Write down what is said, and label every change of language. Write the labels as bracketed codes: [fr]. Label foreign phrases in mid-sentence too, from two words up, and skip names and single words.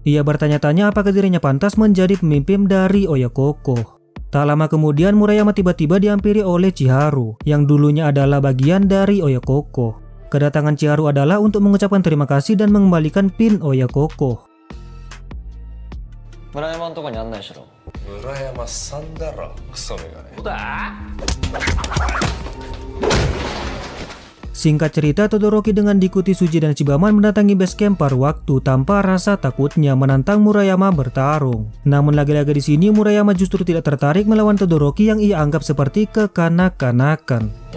[id] Ia bertanya-tanya apakah dirinya pantas menjadi pemimpin dari Oyakoko. Tak lama kemudian Murayama tiba-tiba dihampiri oleh Chiharu yang dulunya adalah bagian dari Oyakoko. Kedatangan Chiharu adalah untuk mengucapkan terima kasih dan mengembalikan pin Oyakoko. [ja] Murayamaのとこに案内しろ。村山さんだろ、クソメガネ。 [id] Singkat cerita, Todoroki dengan diikuti Suji dan Shibaman mendatangi base camp paruh waktu tanpa rasa takutnya menantang Murayama bertarung. Namun lagi-lagi di sini Murayama justru tidak tertarik melawan Todoroki yang ia anggap seperti kekanak-kanakan.